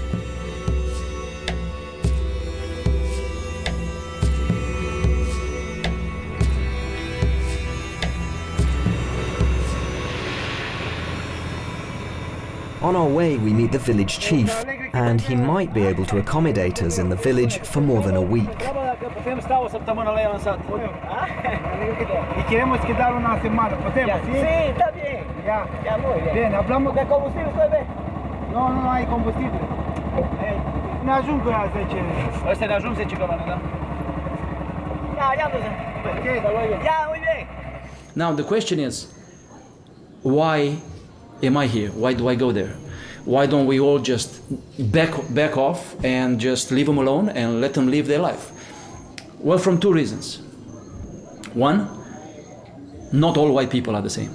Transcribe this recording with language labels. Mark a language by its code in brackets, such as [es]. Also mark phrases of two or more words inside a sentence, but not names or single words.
[en] On our way we meet the village chief, and he might be able to accommodate us in the village for more than a week. [ro] Putem sta o săptămână la el în sat. [es] E queremos quedar una semana. [ro] Putem? [pt] Sim, tá bem. [es] Ya muy bien. Bine, hablamos. De combustible estoy bien. [ro] Nu ai combustibil. Ne ajung cu ea 10. Ăsta ne ajung 10 km, da? Ya dus. [es] Ya, muy bien. [en] Now the question is, why am I here? Why do I go there? Why don't we all just back off and just leave them alone and let them live their life? Well, from two reasons. One, not all white people are the same.